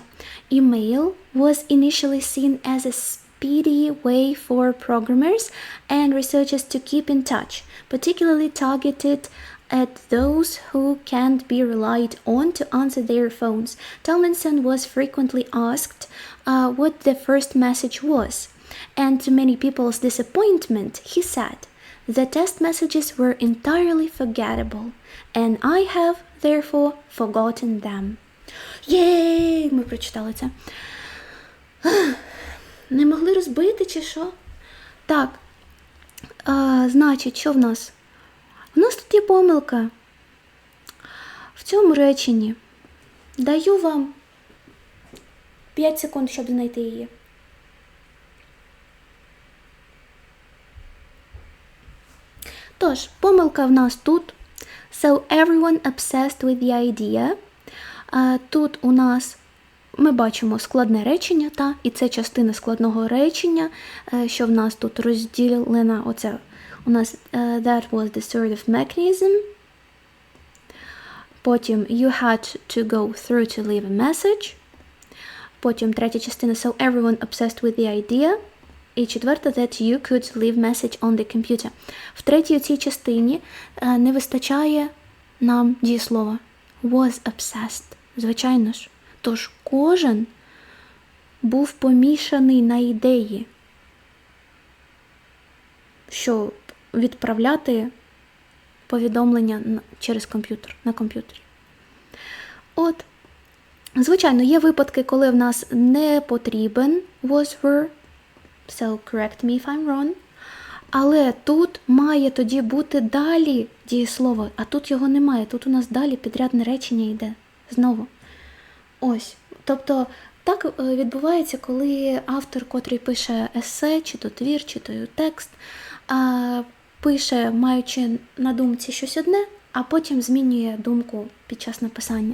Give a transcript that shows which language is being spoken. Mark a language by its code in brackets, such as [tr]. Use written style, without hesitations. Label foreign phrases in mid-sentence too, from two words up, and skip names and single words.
[en] Email was initially seen as a speedy way for programmers and researchers to keep in touch, particularly targeted at those who can't be relied on to answer their phones. Tomlinson was frequently asked what the first message was, and to many people's disappointment, he said, "The test messages were entirely forgettable, and I have, therefore, forgotten them." [uk] Єй! Ми прочитали це. Не могли розбити чи що? Так, значить, що в нас? У нас тут є помилка. В цьому реченні даю вам 5 секунд, щоб знайти її. Тож, помилка в нас тут. [en] So everyone obsessed with the idea. [uk] Тут у нас ми бачимо складне речення, і це частина складного речення, що в нас тут розділена, оце у нас [en] that was the sort of mechanism. Потім you had to go through to leave a message. [uk] Потім третя частина [en] so everyone obsessed with the idea. [uk] І четверта [en] that you could leave message on the computer. [uk] В третій цій частині не вистачає нам дієслова. [en] Was obsessed. [uk] Звичайно ж. Тож кожен був помішаний на ідеї, що відправляти повідомлення через комп'ютер, на комп'ютері. От, звичайно, є випадки, коли в нас не потрібен [en] was, were, so correct me if I'm wrong, [uk] але тут має тоді бути далі дієслово, а тут його немає, тут у нас далі підрядне речення йде знову. Ось, тобто так відбувається, коли автор, котрий пише есе, чи то твір, чи то текст, пише, маючи на думці щось одне, а потім змінює думку під час написання.